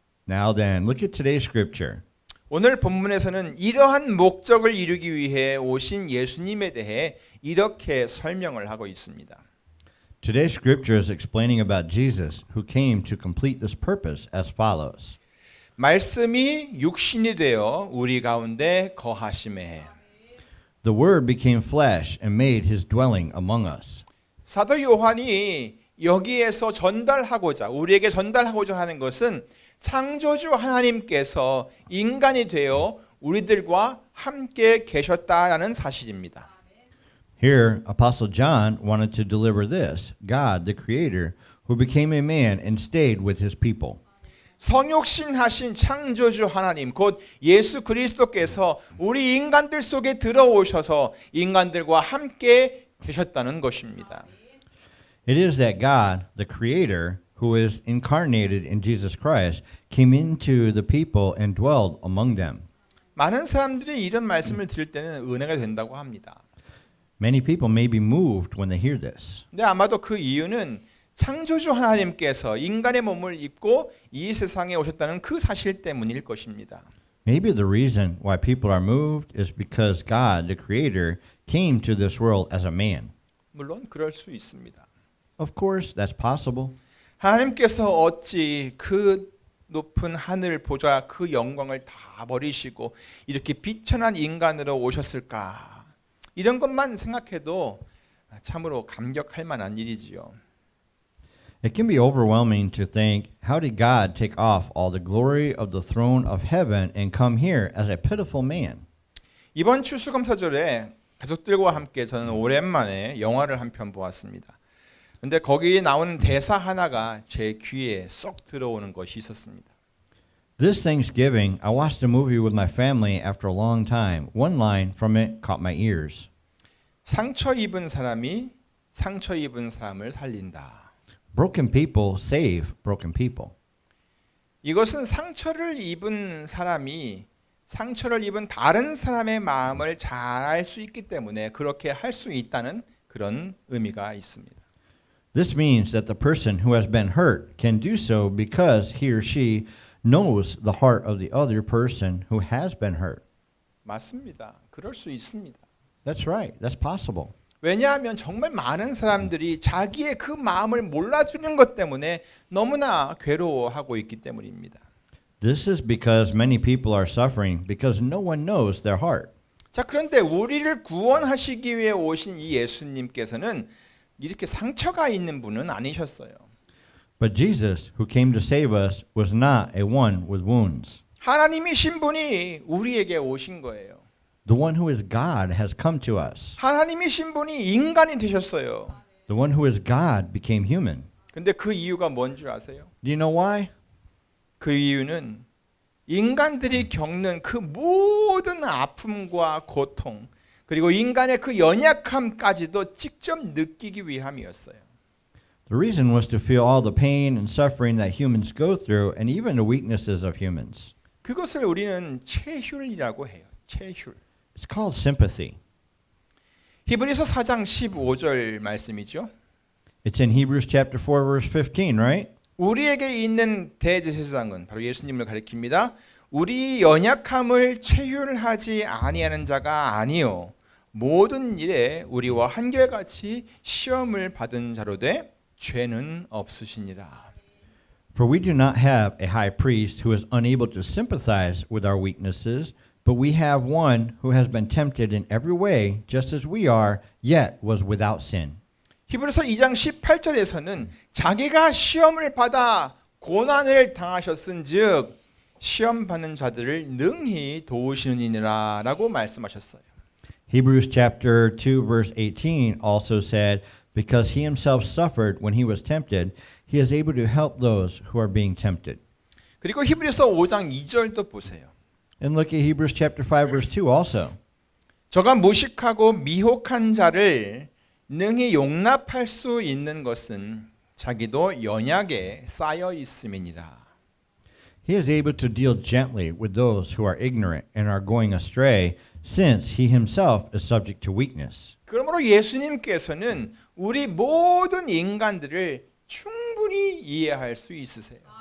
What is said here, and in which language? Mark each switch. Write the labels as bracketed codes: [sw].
[en] Now then, look at today's scripture. [ko] 오늘 본문에서는 이러한 목적을 이루기 위해 오신 예수님에 대해 이렇게 설명을 하고 있습니다. [en] Today's scripture is explaining about Jesus who came to complete this purpose as follows. [ko] 말씀이 육신이 되어 우리 가운데 거하심에 [en] The Word became flesh and made his dwelling among us. [ko] 사도 요한이 여기에서 우리에게 전달하고자 하는 것은 창조주 하나님께서 인간이 되어 우리들과 함께 계셨다라는 사실입니다. [en] Here, Apostle John wanted to deliver this, God, the Creator, who became a man and stayed with his people. [ko] 성육신하신 창조주 하나님 곧 예수 그리스도께서 우리 인간들 속에 들어오셔서 인간들과 함께 계셨다는 것입니다. [en] It is that God, the Creator, who is incarnated in Jesus Christ, came into the people and dwelled among them. [ko] 많은 사람들이 이런 말씀을 들을 때는 은혜가 된다고 합니다. [en] Many people may be moved when they hear this. [ko] 근데 아마도 그 이유는 창조주 하나님께서 인간의 몸을 입고 이 세상에 오셨다는 그 사실 때문일 것입니다. [en] Maybe the reason why people are moved is because God, the Creator, came to this world as a man. [ko] 물론 그럴 수 있습니다. [en] Of course, that's possible. [ko] 하나님께서 어찌 그 높은 하늘 보좌 그 영광을 다 버리시고 이렇게 비천한 인간으로 오셨을까? 이런 것만 생각해도 참으로 감격할 만한 일이지요. [en] It can be overwhelming to think, how did God take off all the glory of the throne of heaven and come here as a pitiful man? [ko] 이번 추수감사절에 가족들과 함께 저는 오랜만에 영화를 한 편 보았습니다. 근데 거기에 나오는 대사 하나가 제 귀에 쏙 들어오는 것이 있었습니다. [en] This Thanksgiving, I watched a movie with my family after a long time. One line from it caught my ears. [ko] 상처 입은 사람이 상처 입은 사람을 살린다. [en] Broken people save broken people. [ko] 이것은 상처를 입은 사람이 상처를 입은 다른 사람의 마음을 잘 알 수 있기 때문에 그렇게 할 수 있다는 그런 의미가 있습니다. [en] This means that the person who has been hurt can do so because he or she knows the heart of the other person who has been hurt. [ko] 맞습니다. 그럴 수 있습니다. [en] That's right. That's possible. [ko] 왜냐하면 정말 많은 사람들이 자기의 그 마음을 몰라주는 것 때문에 너무나 괴로워하고 있기 때문입니다. [en] This is because many people are suffering because no one knows their heart. [ko] 자, 그런데 우리를 구원하시기 위해 오신 이 예수님께서는 이렇게 상처가 있는 분은 아니셨어요. [en] But Jesus, who came to save us, was not a one with wounds. [ko] 하나님이신 분이 우리에게 오신 거예요. [en] The one who is God has come to us. [ko] 하나님이신 분이 인간이 되셨어요. [en] The one who is God became human. [ko] 근데 그 이유가 뭔 줄 아세요? [en] Do you know why? [ko] 그 이유는 인간들이 겪는 그 모든 아픔과 고통 그리고 인간의 그 연약함까지도 직접 느끼기 위함이었어요. [en] The reason was to feel all the pain and suffering that humans go through and even the weaknesses of humans. [ko] 그것을 우리는 체휼이라고 해요. 체휼. [en] It's called sympathy. [ko] 히브리서 4장 15절 말씀이죠. [en] It's in Hebrews chapter 4 verse 15, right? [ko] 우리에게 있는 대제사장은 바로 예수님을 가리킵니다. 우리 연약함을 체휼하지 아니하는 자가 아니요 모든 일에 우리와 한결같이 시험을 받은 자로 돼 죄는 없으시니라. [en] For we do not have a high priest who is unable to sympathize with our weaknesses, but we have one who has been tempted in every way, just as we are, yet was without sin. [ko] 히브리서 2장 18절에서는 자기가 시험을 받아 고난을 당하셨은즉 시험 받는 자들을 능히 도우시느니라라고 말씀하셨어요. [en] Hebrews chapter 2 verse 18 also said, because he himself suffered when he was tempted, he is able to help those who are being tempted. [ko] 그리고 히브리서 5장 2절도 보세요. [en] And look at Hebrews chapter 5 verse 2 also. [ko] 저가 무식하고 미혹한 자를 능히 용납할 수 있는 것은 자기도 연약에 쌓여 있음이니라. [en] He is able to deal gently with those who are ignorant and are going astray, since he himself is subject to weakness. [ko] 그러므로 예수님께서는 우리 모든 인간들을 충분히 이해할 수 있으세요.